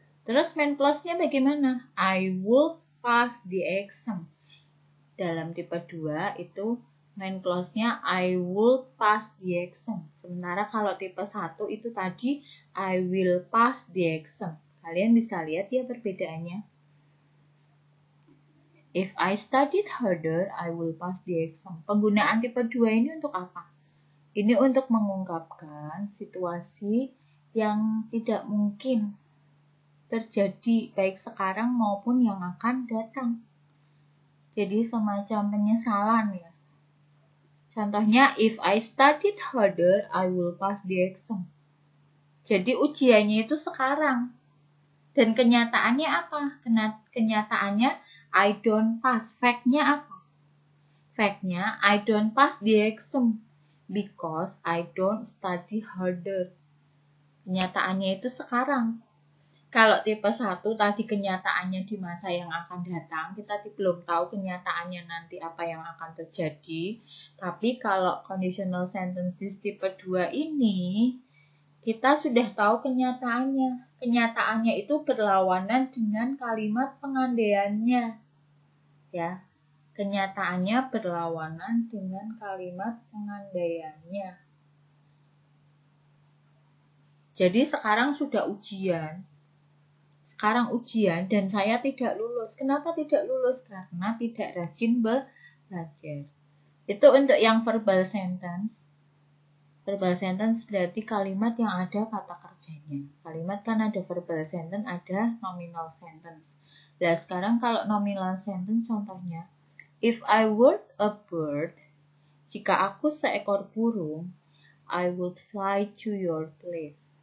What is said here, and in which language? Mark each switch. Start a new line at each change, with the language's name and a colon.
Indonesian: Terus main clause-nya bagaimana?
English: I would pass the exam.
Indonesian: Dalam tipe 2 itu main clause-nya
English: I would pass the exam.
Indonesian: Sementara kalau tipe 1 itu tadi
English: I will pass the exam.
Indonesian: Kalian bisa lihat ya perbedaannya.
English: If I studied harder, I will pass the exam.
Indonesian: Penggunaan tipe 2 ini untuk apa? Ini untuk mengungkapkan situasi yang tidak mungkin terjadi, baik sekarang maupun yang akan datang. Jadi semacam penyesalan ya. Contohnya,
English: if I studied harder, I will pass the exam.
Indonesian: Jadi ujiannya itu sekarang. Dan kenyataannya apa? Kenyataannya
English: I don't pass.
Indonesian: Fact-nya apa? Fact-nya
English: I don't pass the exam because I don't study harder.
Indonesian: Kenyataannya itu sekarang. Kalau tipe 1 tadi kenyataannya di masa yang akan datang, kita belum tahu kenyataannya nanti apa yang akan terjadi. Tapi kalau conditional sentences tipe 2 ini, kita sudah tahu kenyataannya. Kenyataannya itu berlawanan dengan kalimat pengandaiannya. Ya, kenyataannya berlawanan dengan kalimat pengandaiannya. Jadi sekarang sudah ujian. Sekarang ujian dan saya tidak lulus. Kenapa tidak lulus? Karena tidak rajin belajar. Itu untuk yang verbal sentence. Verbal sentence berarti kalimat yang ada kata kerjanya. Kalimat kan ada verbal sentence, ada nominal sentence. Nah, sekarang kalau nominal sentence contohnya,
English: if I were a bird,
Indonesian: jika aku seekor burung,
English: I would fly to your place.